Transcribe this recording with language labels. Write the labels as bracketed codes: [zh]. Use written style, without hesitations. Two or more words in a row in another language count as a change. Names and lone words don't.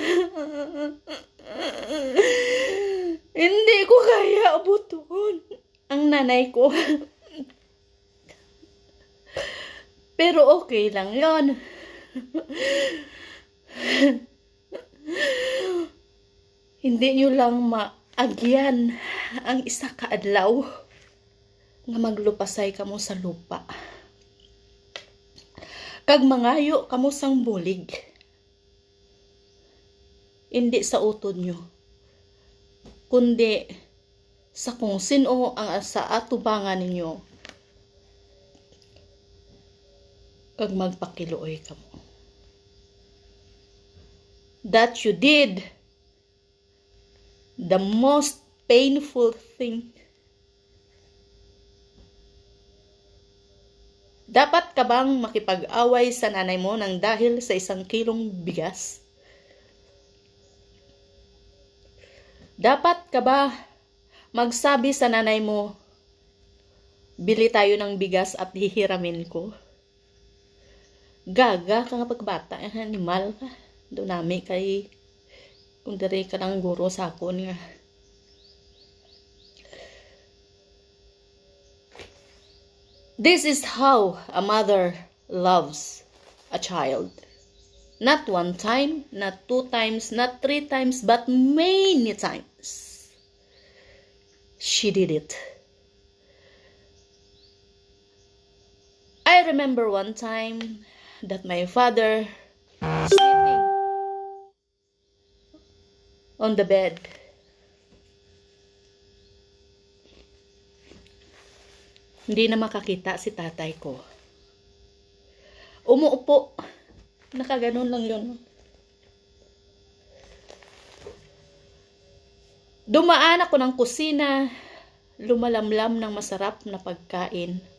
[tl] Hindi ko kaya abuton ang nanay ko. Pero okay lang yon. [hil] Hindi nyo lang maagyan ang isa ka adlaw nga maglupasay kamo sa lupa. Kag mangayo kamo sang bulig. Hindi sa utod nyo, kundi sa kung sino ang sa atubangan ninyo. Kag magpakiluoy kamo. [en] That you did the most painful thing. [tl] Dapat ka bang makipag-away sa nanay mo nang dahil sa 1 kilong bigas? Dapat ka ba magsabi sa nanay mo, bili tayo ng bigas at hihiramin ko? [hil] Gaga ka nga pagbata, animal ka. Doon nami kay, kung dari ka lang guro sa akon nga. [en] This is how a mother loves a child. Not 1 time, not 2 times, not 3 times, but many times. She did it. I remember one time that my father sitting on the bed. [tl] Hindi na makakita si tatay ko. Umuupo. Nakaganon lang yun. Dumaan ako ng kusina, lumalamlam ng masarap na pagkain.